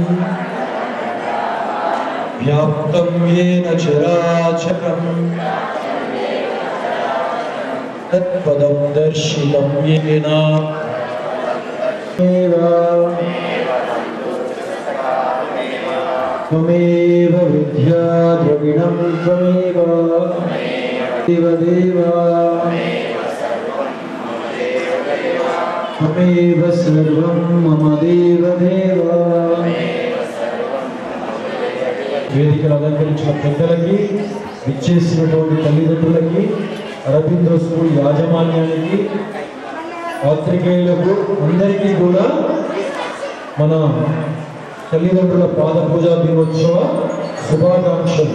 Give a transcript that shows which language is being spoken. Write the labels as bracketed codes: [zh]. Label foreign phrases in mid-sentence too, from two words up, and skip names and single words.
[sa] व्याप्तं येन चराचरं तत्पदं दर्शितं येन त्वमेव विद्या द्रविणं त्वमेव देवदेवा त्वमेव सर्वं मम देवदेव [te] వేదికలు అలంకరించిన పెద్దలకి విచ్చేసినటువంటి తల్లిదండ్రులకి అరబిందో స్కూల్ యాజమాన్యానికి పాత్రికేయులకు అందరికీ కూడా మన తల్లిదండ్రుల పాద పూజా దినోత్సవ శుభాకాంక్షలు.